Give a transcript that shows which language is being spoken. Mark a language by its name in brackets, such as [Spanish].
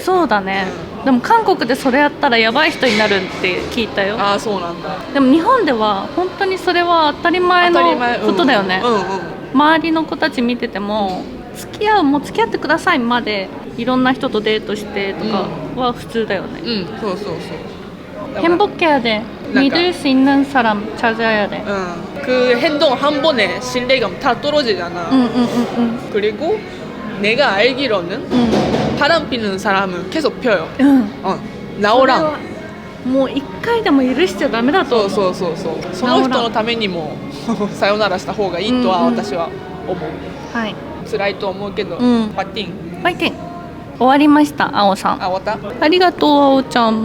[Japanese] そうだね、でも韓国でそれやったらやばい人になるって聞いたよ。ああ、そうなんだ。でも日本では本当にそれは当たり前のことだよね、周りの子たち見てても、付き合ってくださいまでいろんな人とデートしてとかは普通だよね。そうそうそう。 [Korean] 행복해야 돼. 믿을 수 있는 사람 찾아야 돼. 그 행동 한 번에 신뢰감 다 떨어지잖아. 그리고 내가 알기로는 바람 피는 사람은 계속 펴요. 나오랑 [Japanese] もう一回でも許しちゃダメだと思う。そうその人のためにもさよならした方がいいとは私は思う。はい。辛いと思うけど、パティン。終わりました、あおさん。終わった。ありがとう、あおちゃん。